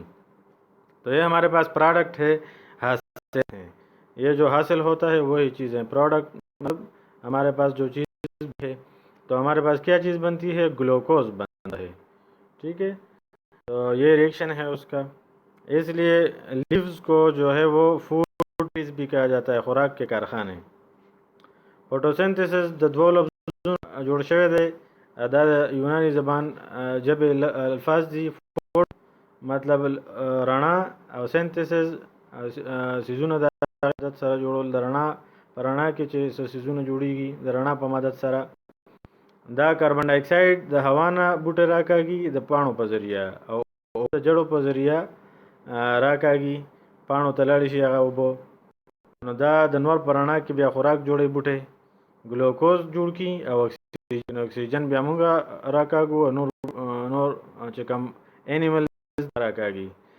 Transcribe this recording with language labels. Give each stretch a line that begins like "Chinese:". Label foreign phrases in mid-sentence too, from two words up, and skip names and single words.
Urdu: تو یہ ہمارے پاس پروڈکٹ ہے، حاصل ہیں، یہ جو حاصل ہوتا ہے وہی چیزیں پروڈکٹ، مطلب ہمارے پاس جو چیز ہے تو ہمارے پاس کیا چیز بنتی ہے؟ گلوکوز بنتا ہے، ٹھیک ہے۔ تو یہ ریئیکشن ہے اس کا، اس لیے لیوز کو جو ہے وہ
English: food trees
Urdu: بھی کہا جاتا ہے، خوراک کے کارخانے۔
Pashto: فوٹوسنتھسس د دوو لفظونو جوړ شوی دی، دا یونانی زبان ژبې الفاظ دي۔ فوټ مطلب رڼا او سنتھسس سیزونه د مدد سره جوړول، د رڼا په رڼا کې چې سیزونه جوړیږي د رڼا په مدد سره، دا
English: carbon dioxide
Pashto: د هوا نه بوټي راکاږي د پاڼو په ذریعه او د جړو په ذریعه راکاږي، پاڼو ته لاړې شي هغه اوبه، نو دا د نور په رڼا کې بیا خوراک جوړوي، بوټي ګلوکوز جوړ کړي او اکسیجن بیا موږ راکاږو، نور چې کوم اینیمل راکاږي،